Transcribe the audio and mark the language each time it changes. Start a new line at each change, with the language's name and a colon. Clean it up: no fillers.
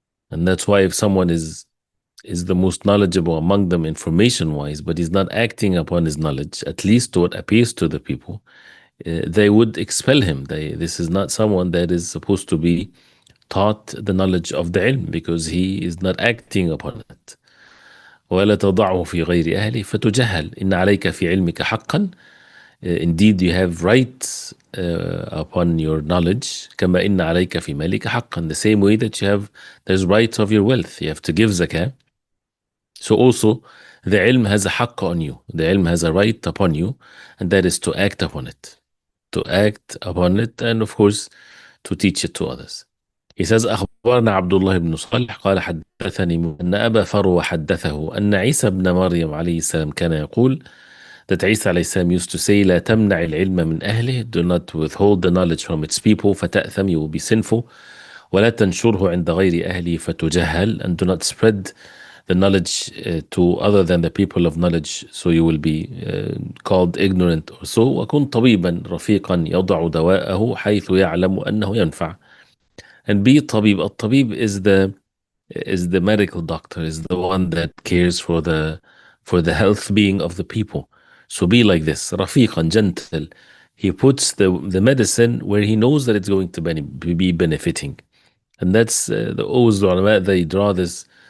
English: And that's why if someone is the most knowledgeable among them information-wise, but he's not acting upon his knowledge, at least to what appears to the people, they would expel him. This is not someone that is supposed to be taught the knowledge of the ilm, because he is not acting upon it.
Arabic: ولا تضعه في غير أهله فتجهل إن عليك في علمك حقا.
English: Indeed, you have rights upon your knowledge.
Arabic: كما إن عليك في مالك حقا.
English: The same way that there's rights of your wealth. You have to give zakah. So also, the ilm has a haqq on you. The ilm has a right upon you, and that is to act upon it. To act upon it, and of course, to teach it to others. He says,
Arabic: أخبرنا عبد الله بن صالح قال حدثني أن أبا فروة حدثه أن عيسى بن مريم عليه السلام كان يقول,
English: that Isa alayhi salam used to say,
Arabic: لا تمنع العلم من أهله,
English: do not withhold the knowledge from its people,
Arabic: فتأثم,
English: you will be sinful.
Arabic: ولا تنشره عند غير أهله فتجهل,
English: and do not spread the knowledge to other than the people of knowledge, so you will be called ignorant or so.
Arabic: وكن طبيبا رفيقا يضع دواءه حيث يعلم أنه ينفع.
English: And be طبيب. الطبيب is the medical doctor, is the one that cares for the health being of the people. So be like this,
Arabic: رفيقا,
English: gentle. He puts the medicine where he knows that it's going to be benefiting. And that's always the ulama, they draw this